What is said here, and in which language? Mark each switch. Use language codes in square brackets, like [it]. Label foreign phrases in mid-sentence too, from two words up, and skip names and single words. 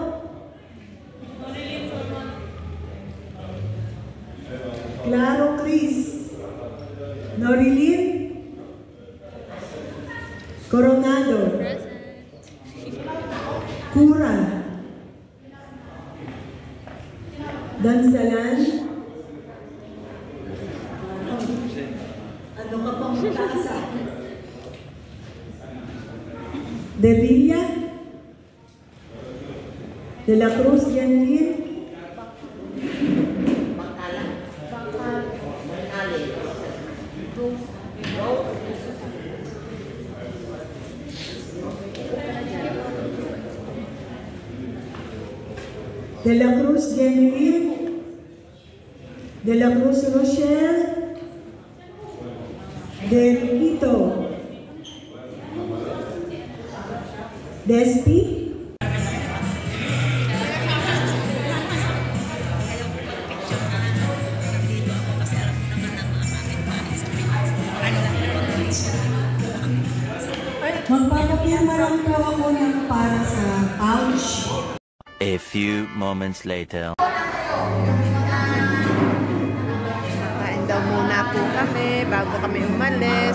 [tl] Claro Cris, Norilyn, Coronado, Cura, Dansalan, ano ka pang tasa? De Villa, De la Cruz Yanlin, De la Cruz Genevieve, De la Cruz Rochelle, De Quito, Despi, magpapapirma lang po ako ng para sa pouch. [en] A few moments later. [tl] Kain daw muna po kami bago kami umalis.